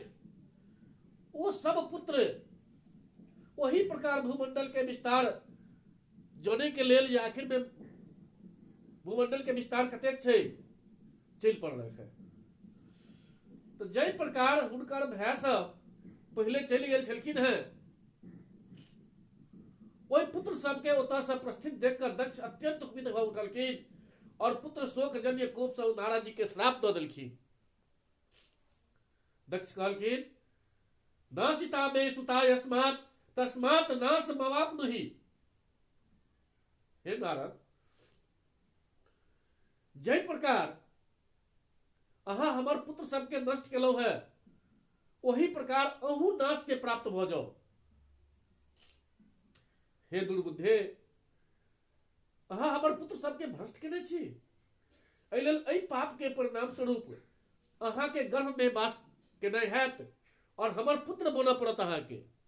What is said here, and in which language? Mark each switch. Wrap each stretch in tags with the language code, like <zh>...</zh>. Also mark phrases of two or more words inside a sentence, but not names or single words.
<mai>ओ सब पुत्र वही प्रकार भूमंडल के विस्तार जाने के लेल जे आखिर में भूमंडल के विस्तार कतेक छै चल पड़लथि। तो जय प्रकार हुनकर भय सब पहले चल गेल छलखिन हैं, ओहि पुत्र सबके ओतऽ से प्रस्थित देखकर दक्ष अत्यंत कुपित भ उठलखिन और पुत्र शोक जन्य कोप से नारद जी के श्राप दऽ देलखिन। दक्ष कहलखिन,</mai> <sa>नासिता मे सुता यस्मात् तस्मात् नाश मवाप्नुहि।</sa> <mai>हे नारद, जय प्रकार अहाँ हमर पुत्र सबके नष्ट केलहुं है, वही प्रकार अहू नाश के प्राप्त भ जाओ। हे दुर्बुद्धे, अहाँ हमर पुत्र सबके भ्रष्ट केने छी, एहि लेल एहि पाप के परिणाम स्वरूप अहाँ के गर्भ में वास केनाइ हैत और हमर पुत्र बनऽ पड़त अहाँ के।</mai>